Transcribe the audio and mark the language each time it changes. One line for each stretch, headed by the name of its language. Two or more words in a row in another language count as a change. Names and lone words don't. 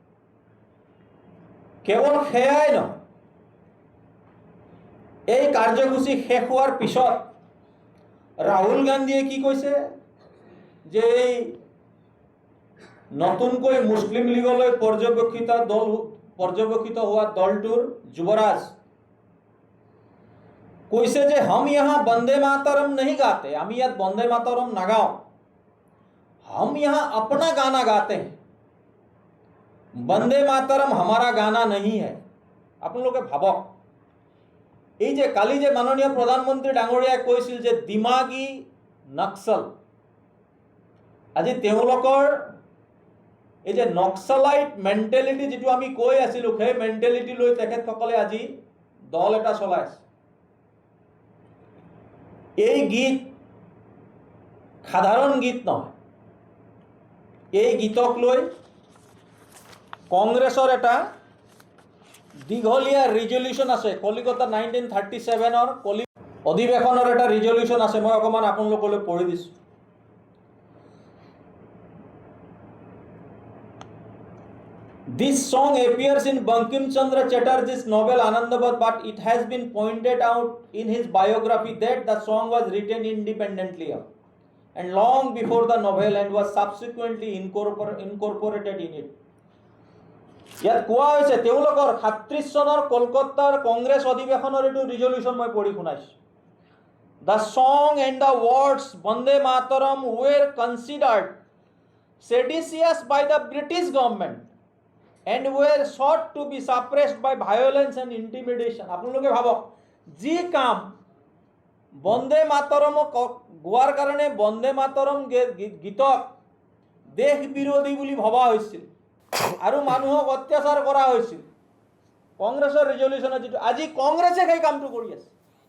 Assamese: কেৱল সেয়াই নহয়, এই কাৰ্যসূচী শেষ হোৱাৰ পিছত ৰাহুল গান্ধীয়ে কি কৈছে যে এই নতুনকৈ মুছলিম লীগলৈ পৰ্যবেক্ষিত হোৱা দলটোৰ যুৱৰাজ কৈছে যে
Hindi: हम यहाँ বন্দে মাতৰম नहीं गाते,
Assamese: আমি ইয়াত বন্দে মাতৰম নাগাওঁ,
Hindi: हम यहाँ अपना गाना गाते हैं, বন্দে মাতৰম हमारा गाना नहीं है।
Assamese: আপোনালোকে ভাবক, এই যে কালি যে মাননীয় প্ৰধানমন্ত্ৰী ডাঙৰীয়াই কৈছিল যে
Hindi: दिमागी नक्सल,
Assamese: আজি তেওঁলোকৰ এই যে
English: naxalite mentality
Assamese: যিটো আমি কৈ আছিলোঁ, সেই মেণ্টেলিটি লৈ তেখেতসকলে আজি দল এটা চলাই আছে। এই গীত সাধাৰণ গীত নহয়, এই গীতক লৈ কংগ্ৰেছৰ এটা দীঘলীয়া ৰিজলিউশ্যন আছে। কলিকতা 1937ৰ অধিৱেশনৰ এটা ৰিজলিউশ্যন আছে, মই অকণমান আপোনালোকলৈ পঢ়ি দিছোঁ।
English: This song appears in Bankim Chandra Chatterjee's novel Anandabad, but it has been pointed out in his biography that the song was written independently and long before the novel and was subsequently incorporated in it.
Assamese: ইয়াত কোৱা হৈছে তেওঁলোকৰ 37 চনৰ কলকাতাৰ কংগ্ৰেছ অধিৱেশনৰ এইটো ৰিজলিউশ্যন মই পঢ়ি শুনাইছোঁ।
English: The song and the words Bande Mataram were considered seditious by the British government and were sought to be suppressed by violence and intimidation.
Assamese: আপোনালোকে ভাবক, যি কাম বন্দে মাতৰমক গোৱাৰ কাৰণে বন্দে মাতৰম গীতক দেশ বিৰোধী বুলি ভবা হৈছিল আৰু মানুহক অত্যাচাৰ কৰা হৈছিল, কংগ্ৰেছৰ ৰিজলিউশ্যনত যিটো আজি কংগ্ৰেছে সেই কামটো কৰি আছে।